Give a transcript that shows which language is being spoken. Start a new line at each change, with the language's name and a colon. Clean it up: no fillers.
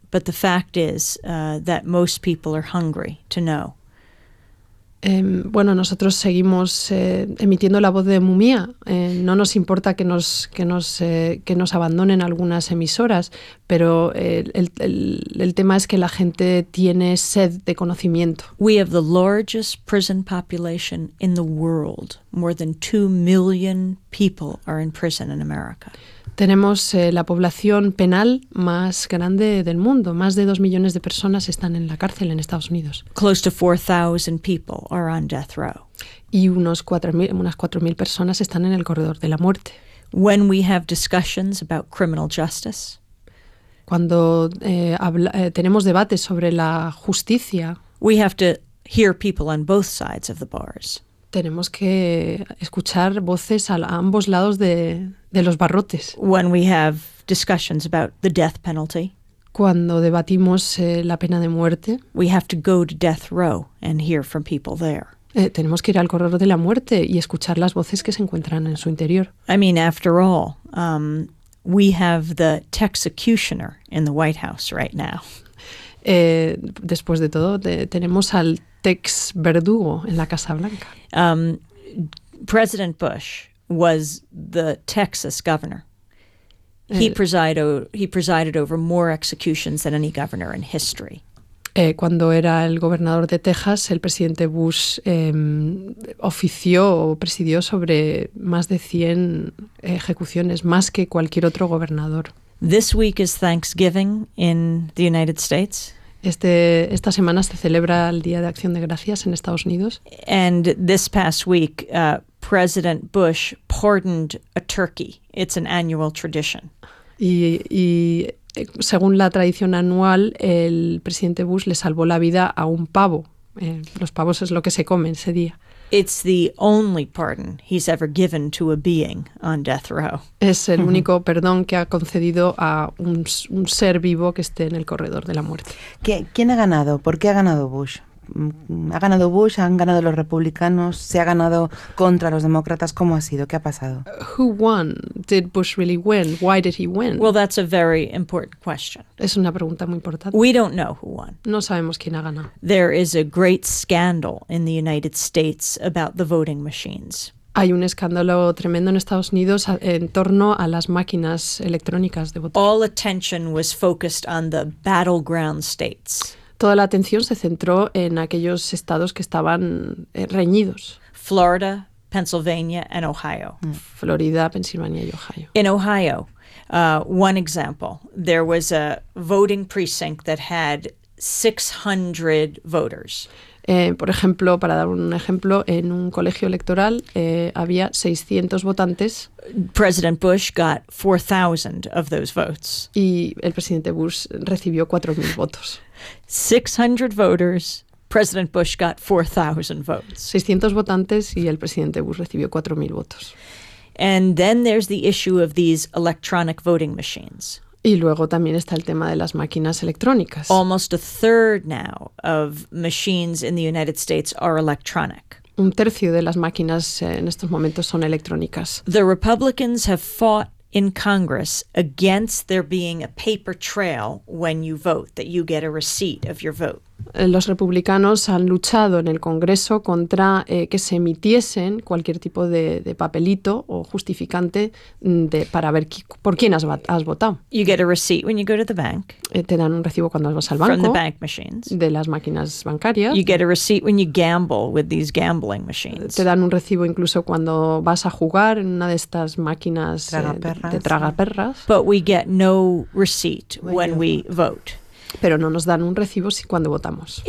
English: But the fact is that most people are hungry to know.
Spanish: Bueno, nosotros seguimos emitiendo la voz de Mumia. No nos importa que nos abandonen algunas emisoras, pero el tema es que la gente tiene sed de conocimiento.
English: We have the largest prison population in the world. More than 2 million people are in prison in America.
Spanish: Tenemos la población penal más grande del mundo. Más de 2 millones de personas están en la cárcel en Estados Unidos.
English: Close to 4,000 people are on death row.
Spanish: Y unas 4,000 personas están en el corredor de la muerte.
English: When we have discussions about criminal justice,
Spanish: cuando tenemos debates sobre la justicia,
English: we have to hear people on both sides of the bars.
Spanish: Tenemos que escuchar voces a ambos lados de los barrotes.
English: When we have discussions about the death penalty,
Spanish: cuando debatimos la pena de muerte,
English: we have to go to death row and hear from people there.
Spanish: Tenemos que ir al corredor de la muerte y escuchar las voces que se encuentran en su interior.
English: I mean, after all, we have the texecutioner in the White House right now.
Spanish: Después de todo, tenemos al Tex Verdugo en la Casa Blanca.
English: President Bush was the Texas governor. He presided over more executions than any governor in history.
Spanish: Cuando era el gobernador de Texas, el presidente Bush presidió sobre más de 100 ejecuciones, más que cualquier otro gobernador.
English: This week is Thanksgiving in the United States.
Spanish: Esta semana se celebra el Día de Acción de Gracias en Estados Unidos.
English: And this past week, President Bush pardoned a turkey. It's an annual tradition.
Spanish: Y según la tradición anual, el presidente Bush le salvó la vida a un pavo. Los pavos es lo que se come ese día.
English: It's the only pardon he's ever given to a being on death row.
Spanish: Es el único perdón que ha concedido a un ser vivo que esté en el corredor de la muerte. ¿Quién ha ganado? ¿Por qué ha ganado Bush? ¿Ha ganado Bush? ¿Han ganado los republicanos? ¿Se ha ganado contra los demócratas? ¿Cómo ha sido? ¿Qué ha pasado?
English: Who won? Did Bush really win? Why did he win? Well, that's a very important question.
Spanish: Es una pregunta muy importante.
English: We don't know who won.
Spanish: No sabemos quién ha ganado.
English: There is a great scandal in the United States about the voting machines.
Spanish: Hay un escándalo tremendo en Estados Unidos en torno a las máquinas electrónicas de votar.
English: All attention was focused on the battleground states.
Spanish: Toda la atención se centró en aquellos estados que estaban reñidos.
English: Florida, Pennsylvania, and Ohio.
Spanish: Florida, Pensilvania y Ohio.
English: In Ohio, one example, there was a voting precinct that had 600 voters.
Spanish: Por ejemplo, para dar un ejemplo, en un colegio electoral había 600 votantes.
English: President Bush got 4,000 of those votes.
Spanish: Y el presidente Bush recibió 4,000 votos.
English: 600 voters, President Bush got 4,000 votes.
Spanish: 600 votantes y el presidente Bush recibió 4,000 votos.
English: And then there's the issue of these electronic voting machines.
Spanish: Y luego también está el tema de las máquinas electrónicas.
English: Almost a third now of machines in the United States are electronic.
Spanish: Un tercio de las máquinas en estos momentos son electrónicas.
English: The Republicans have fought in Congress against there being a paper trail when you vote, that you get a receipt of your vote.
Spanish: Los republicanos han luchado en el Congreso contra que se emitiesen cualquier tipo de papelito o justificante para ver por quién has votado.
English: You get a receipt when you go to the bank.
Spanish: Te dan un recibo cuando vas al banco.
English: From the bank machines.
Spanish: De las máquinas bancarias.
English: You get a receipt when you gamble with these gambling machines.
Spanish: Te dan un recibo incluso cuando vas a jugar en una de estas máquinas de tragaperras.
English: But we get no receipt when we vote.
Spanish: Pero no nos dan un recibo si cuando votamos.